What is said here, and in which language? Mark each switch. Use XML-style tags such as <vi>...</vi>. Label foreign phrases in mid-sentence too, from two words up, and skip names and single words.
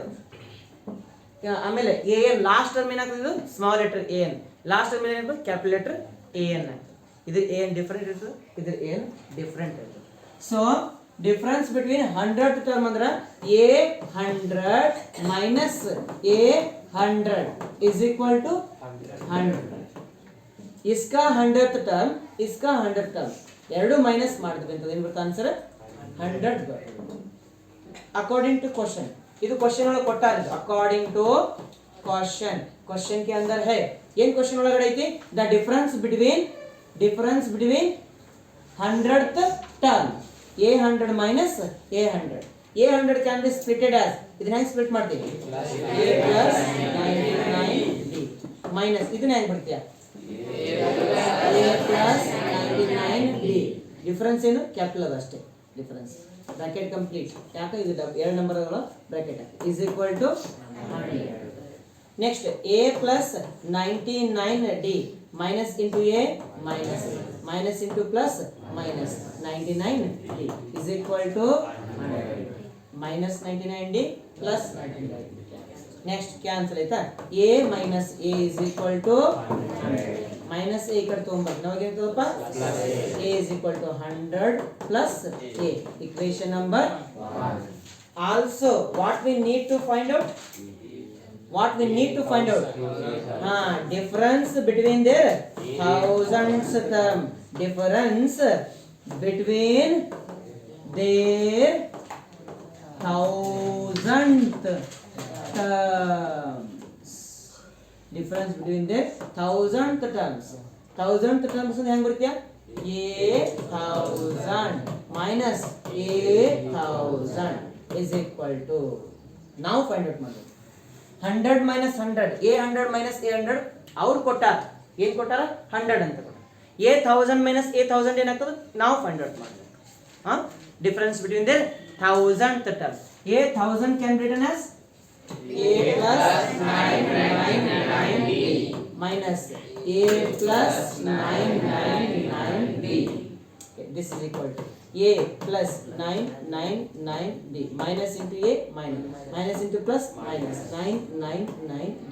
<kn>ಆಮೇಲೆ</kn> <en>AN last term</en> <kn>ಏನಾಗ್ತದೆ,</kn> <en>small letter AN last term</en> <kn>ಏನಾಗ್ತದೆ,</kn> <en>capital letter AN</en> <kn>ಆಗ್ತದೆ. ಇದು</kn> <en>AN different</en> <kn>ಇರ್ತದೆ, ಇದು</kn> <en>AN different</en> <kn>ಇರ್ತದೆ.</kn> <en>So difference between 100th term ಅಂದ್ರೆ A100 minus A100 is equal to 100.</en> <hi>इसका 100th टर्म, इसका 100th टर्म</hi> <kn>ಎರಡು ಮೈನಸ್ ಮಾಡಿದ್ವಿ ಅಂತ ಏನು ಬರುತ್ತೆ ಆನ್ಸರ್ 100 ಬರುತ್ತೆ.</kn> <en>according to question,</en> <kn>ಇದು ಕ್ವೆಶ್ಚನ್ ಒಳಗೆ ಕೊಟ್ಟಾರೆ.</kn> <en>according to question</en> <hi>के अंदर है,</hi> <kn>ಏನು ಕ್ವೆಶ್ಚನ್ ಒಳಗಡೆ ಐತಿ,</kn> <en>the difference between 100th term A100 minus A100. A100 can be splitted as,</en> <kn>ಇದನ್ನ ಹೆಂಗೆ ಸ್ಪ್ಲಿಟ್ ಮಾಡ್ತೀವಿ,</kn> <en>A plus 99D</en> <kn>minus ಇದನ್ನ ಹೆಂಗೆ ಬರ್ತೀಯಾ,</kn> <en>A plus 99D.</en> <kn>ಡಿಫರೆನ್ಸ್ ಏನು, ಕ್ಯಾಪಿಟಲ್ ಅದ ಅಷ್ಟೇ ಡಿಫರೆನ್ಸ್.</kn> <en>bracket complete,</en> <kn>ಯಾಕೆ ಇದು ಎರಡು ನಂಬರ್ಗಳು ಬ್ರಾಕೆಟ್ ಹಾಕಿ,</kn> <en>is equal to 100. ನೆಕ್ಸ್ಟ್ A plus 99D minus into A minus into plus minus 99D is equal to 100. Minus 99D plus 99D. Next cancel ಆಯ್ತಾ, A minus A is equal to 100. Minus A</en> <kn>ಕಡೆ ತಗೊಂಬರ್ತೀವಿ, ನಾವಾಗ ಏನಾಗ್ತದಪ್ಪ,</kn> <en>A is equal to 100 plus A. Equation number 1. Also what we need to find out, difference between their thousands term, difference between their thousandth terms, difference between their thousandth terms. Thousandth terms</en> <kn>ಹೆಂಗ್ ಬರುತ್ತಾ,</kn> <en>A1000 minus A1000 is equal to, now find out ಮಾಡಿ 100 minus 100, A100 minus A100</en> <kn>ಅವ್ರು ಕೊಟ್ಟಾರ, ಏನು ಕೊಟ್ಟಾರ 100 ಅಂತ ಕೊಟ್ಟಾರ.</kn> <en>A1000 minus A1000</en> <kn>ಏನಾಗ್ತದೆ, ನಾವು</kn> <en>find out</en> <kn>ಮಾಡಬೇಕು.</kn> <en>difference between their 1000th term. A1000 can be written as A plus 999D minus A plus 999D. This is equal to A plus 999D minus into A minus into plus minus 999D.</en>